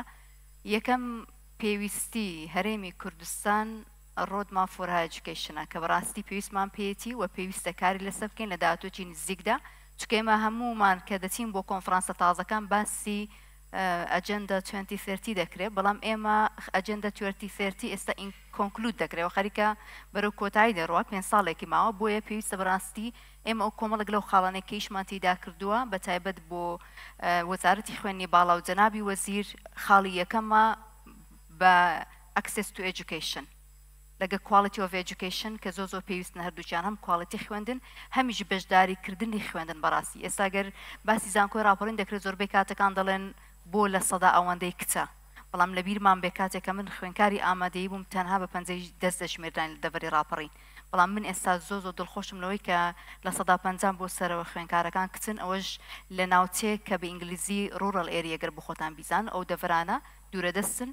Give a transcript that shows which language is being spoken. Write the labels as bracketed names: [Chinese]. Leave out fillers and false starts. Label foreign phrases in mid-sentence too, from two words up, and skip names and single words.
[Central Kurdish] یەکەم پێویستی هەرێمی کوردستان [English] roadmap for higher education [Central Kurdish] کە بەڕاستی پێویستمان پێێتی و پێویستە کاری لەسەر بکەین لە داهاتووی نزیکدا، چونکە ئێمە هەموومان کە دەچین بۆ کۆنفرانسە تازەکان باسی ئەجەندە 2030 دەکرێت، بەڵام ئێمە ئەجەندە 2030 ئێستا کۆنکلود دەکرێت و خەریکە بەرەو کۆتایی دەڕوات 5 ساڵێکی ماوە. بۆیە پێویستە بەڕاستی ئێمە ئەو کۆمەڵک لەو خاڵانێک کە ئیشمان تێدا کردووە بە تایبەت بۆ وەزارەتی خوێنی باڵا و جەنابی وەزیر خاڵی یەکەمە بە [English] access to education [Central Kurdish] لەگە [English] quality of education [Central Kurdish] کە زۆر پێویستن هەردووچیان هەم quality خوێندن هەمیش بەشداریکردنی خوێندن بەڕاستی. ئێستا گەر باسی زانکۆی راپۆرین دەکرێت زۆربەی کاتەکان دەڵێن بۆ لە سەدا ئەوەندەی کچە، بەڵام لە بیرمان بێ کاتێکە من خوێنکاری ئامادەیی بووم تەنها بە 50 دەست دەشمێردان لە دەڤەری راپەڕین، بەڵام من ئێستا زۆر دڵخۆشم لەوەی کە لە 150 بۆ سەرەوە خوێنکارەکان کچن، ئەوەش لە ناوچەیەک کە بە ئینگلیزی [English] rural area [Central Kurdish] گەر بخۆتان بیزان ئەو دەڤرانە دوورە دەستن.